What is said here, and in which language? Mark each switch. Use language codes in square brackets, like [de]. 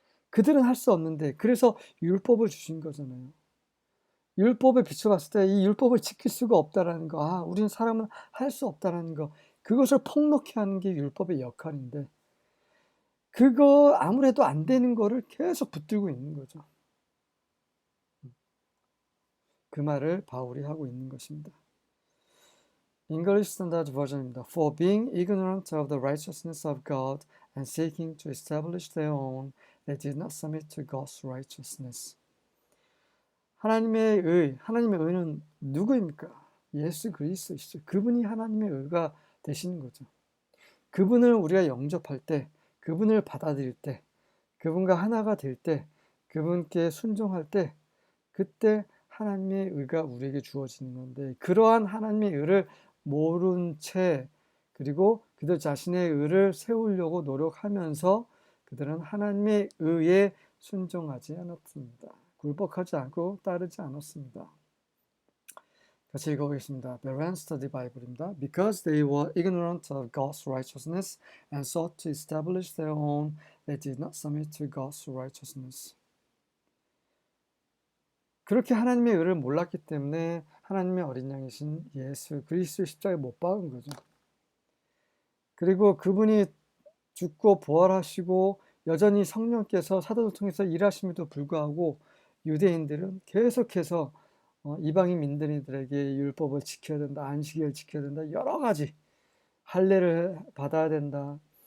[ko] 그들은 할 수 없는데 그래서 율법을 주신 거잖아요. 율법에 비춰봤을 때 이 율법을 지킬 수가 없다라는 거, 우리는 사람은 할 수 없다라는 거, 그것을 폭넓게 하는 게 율법의 역할인데 그거 아무래도 안 되는 거를 계속 붙들고 있는 거죠. 그 말을 바울이 하고 있는 것입니다. [en] English Standard Version [ko] 입니다. [en] For being ignorant of the righteousness of God and seeking to establish their own, they did not submit to God's righteousness. [ko] 하나님의 의는 누구입니까? 예수 그리스도시죠. 그분이 하나님의 의가 되시는 거죠. 그분을 우리가 영접할 때, 그분을 받아들일 때, 그분과 하나가 될 때, 그분께 순종할 때, 그때 하나님의 의가 우리에게 주어지는 건데 그러한 하나님의 의를 모른 채 그리고 그들 자신의 의를 세우려고 노력하면서 그들은 하나님의 의에 순종하지 않았습니다. 굴복하지 않고 따르지 않았습니다. 같이 읽어보겠습니다. 베란 스터디 바이블입니다. [en] Because they were ignorant of God's righteousness and sought to establish their own, they did not submit to God's righteousness. [ko] 그렇게 하나님의 의를 몰랐기 때문에 하나님의 어린 양이신 예수 그리스도의 십자가에 못 박은 거죠. 그리고 그분이 죽고 부활하시고 여전히 성령께서 사도를 통해서 일하심에도 불구하고 유대인들은 계속해서 이방인 민들에게 율법을 지켜야 된다, 안식일을 지켜야 된다, 여러 가지 할례를 받아야 된다.